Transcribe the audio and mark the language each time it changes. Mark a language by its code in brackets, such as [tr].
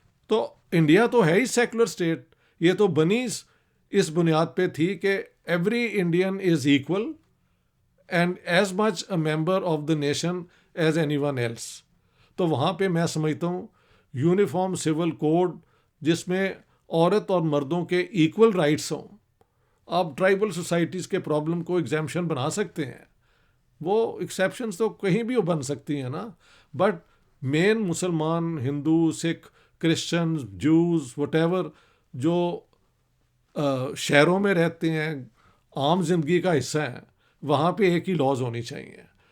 [ur] تو انڈیا تو ہے ہی سیکولر اسٹیٹ. یہ تو بنی اس بنیاد پہ تھی کہ [en] Every Indian is equal and as much a member of the nation as anyone else. [ur] تو وہاں پہ میں سمجھتا ہوں یونیفارم سول کوڈ جس میں عورت اور مردوں کے ایکول رائٹس ہوں. آپ ٹرائبل سوسائٹیز کے پرابلم کو ایگزیمپشن بنا سکتے ہیں، وہ ایکسیپشنز تو کہیں بھی بن سکتی ہیں نا، بٹ مین مسلمان، ہندو، سکھ، کرسچنز، جوز، وٹ ایور جو شہروں میں رہتے ہیں، عام زندگی کا حصہ ہیں، وہاں پہ ایک ہی لاز ہونی چاہیے.